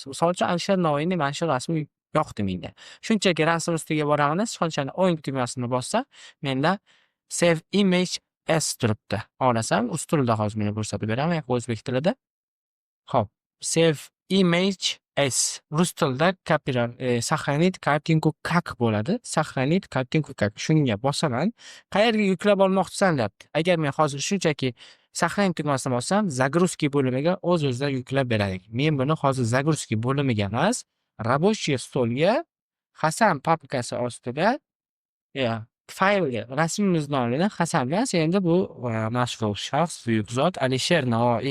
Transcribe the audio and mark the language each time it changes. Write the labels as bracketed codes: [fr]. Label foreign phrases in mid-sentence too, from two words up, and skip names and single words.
[uz] Misol uchun Alisher Navoiyning mana shu rasmi yoqdi menga. Shunchaki rasm ustiga boraman, sichqonchalik o'ng tugmasini bossam, menda [en] Save Image as [uz] turibdi. Xohlasam, rus tilida hozir meni ko'rsatib beraman, o'zbek tilida. Xo'p, [en] Save Image as [uz] rus tilida [ru] сохранить картинку как [uz] bo'ladi. [ru] Сохранить картинку как. [uz] Shunga bosaman. Qayerga yuklab olmoqchisan deyapti. Agar men hozir shunchaki saqlang tugmasini bossam, загрузки bo'limiga o'z-o'zidan yuklab beradi. Men buni hozir загрузки bo'limiga emas, [ru] рабочий stolga [uz] Hasan papkasi ostida faylga rasmimizni olingan Hasan bilan endi bu mashhur shaxs, buyuk zot Alisher Navoiy.